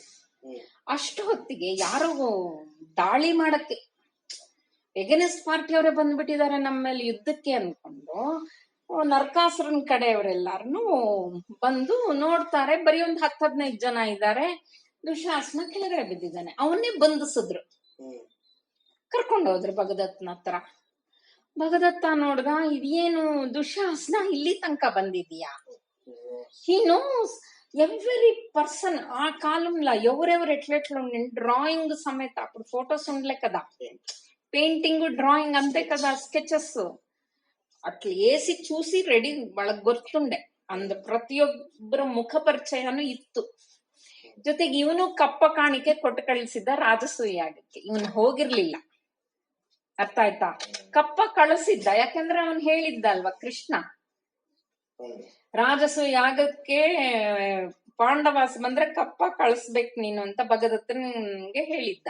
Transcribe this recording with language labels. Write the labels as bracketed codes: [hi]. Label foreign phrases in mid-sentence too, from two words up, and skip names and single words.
[kn] ಅಷ್ಟು ಹೊತ್ತಿಗೆ ಯಾರೋ ದಾಳಿ ಮಾಡಕ್ಕೆ [en] against party [kn] ಅವರೇ ಬಂದ್ಬಿಟ್ಟಿದ್ದಾರೆ ನಮ್ಮ ಮೇಲೆ ಯುದ್ಧಕ್ಕೆ ಅನ್ಕೊಂಡು ನರಕಾಸುರನ್ ಕಡೆಯವರೆಲ್ಲಾರನು ಬಂದು ನೋಡ್ತಾರೆ. ಬರೀ ಒಂದ್ 10-15 ಜನ ಇದ್ದಾರೆ. ದುಶ್ಯಾಸನ ಕೆಳಗಡೆ ಬಿದ್ದಿದ್ದಾನೆ. ಅವನ್ನೇ ಬಂಧಿಸಿದ್ರು, ಕರ್ಕೊಂಡು ಹೋದ್ರು ಭಗದತ್ತನ ಹತ್ರ. ಭಗದತ್ತ ನೋಡ್ದ, ಇದೇನು ದುಶ್ಯಾಸನ ಇಲ್ಲಿ ತನಕ ಬಂದಿದೀಯಾ? [en] He knows every person. [te] ఆ కాలంలో ఎవరెవరు ఎట్లెట్లా ఉండి డ్రాయింగ్ సమేత, అప్పుడు ఫొటోస్ ఉండలే కదా, [en] painting drawing [te] అంతే కదా, స్కెచెస్ అట్లా వేసి చూసి రెడీ వాళ్ళకి ಗೊತ್ತುಂಡೆ. [kn] ಅಂದ ಪ್ರತಿಯೊಬ್ಬರ ಮುಖ ಪರಿಚಯನೂ ಇತ್ತು. ಜೊತೆಗೆ ಇವನು ಕಪ್ಪ ಕಾಣಿಕೆ ಕೊಟ್ಟು ಕಳಿಸಿದ್ದ ರಾಜಸೂಯಾಗಕ್ಕೆ. ಇವನು ಹೋಗಿರ್ಲಿಲ್ಲ, ಅರ್ಥ ಆಯ್ತಾ? ಕಪ್ಪ ಕಳಿಸಿದ್ದ, ಯಾಕಂದ್ರೆ ಅವನ್ ಹೇಳಿದ್ದ ಅಲ್ವಾ ಕೃಷ್ಣ, ರಾಜಸು ಯಾಗಕ್ಕೆ ಪಾಂಡವಾಸ ಬಂದ್ರೆ ಕಪ್ಪ ಕಳಿಸ್ಬೇಕು ನೀನು ಅಂತ ಭಗದತ್ತನ್ಗೆ ಹೇಳಿದ್ದ.